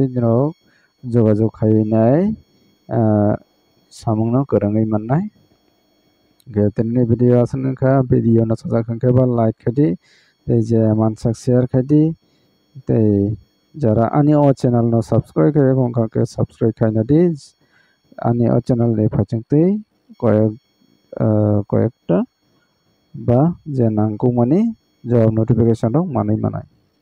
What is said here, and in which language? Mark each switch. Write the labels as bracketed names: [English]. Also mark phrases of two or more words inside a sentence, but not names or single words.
[Kok Borok] nirok jogajog khaiwinai samungno kwrwngwi mannai tinini video aswknangkha video no chajakhankhe ba like khaidi tei je mansak share khaidi tei jara ani o channel no subscribe khaiyak wngkha subscribe khainadi ani o channel ni phaitungtwi কয়েকটা বা যে নাংকুমানি [English] job notification [Kok Borok] rok manui manai